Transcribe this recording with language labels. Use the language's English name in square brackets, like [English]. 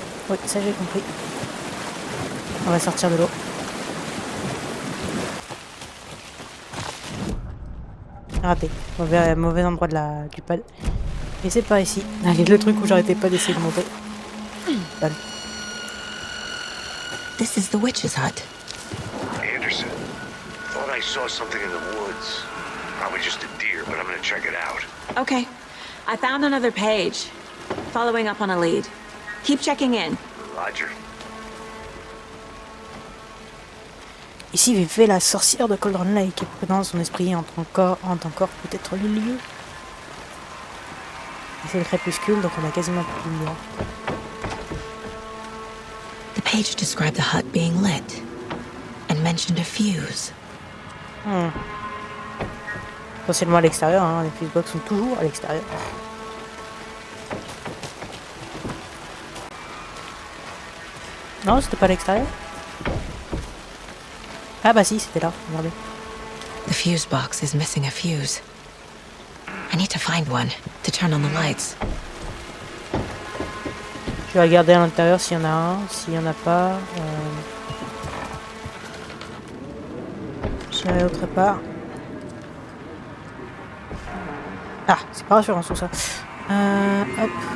[French] Oui, ça j'ai compris. On va sortir de l'eau. Raté. Mauvais endroit du pad. Et c'est par ici. Allez, le truc où j'arrêtais pas d'essayer de monter. [English] Done. This is the witch's hut. Anderson, thought I saw something in the woods. Probably just a deer, but I'm gonna check it out. Okay. I found another page. Following up on a lead. Keep checking in. Roger. [French] Ici vivait la sorcière de Cauldron Lake, et présent son esprit hante encore peut-être le lieu. C'est le crépuscule, donc on a quasiment plus de lumière. [English] The page described the hut being lit and mentioned a fuse. [French] Potentiellement à l'extérieur, hein, les fuse box sont toujours à l'extérieur. Non, c'était pas à l'extérieur. Ah bah si, c'était là, regardez. [English] The fuse box is missing a fuse. I need to find one to turn on the lights. [French] Je vais regarder à l'intérieur s'il y en a un, s'il y en a pas. Je vais aller autre part. Ah, c'est pas rassurant tout ça. Hop.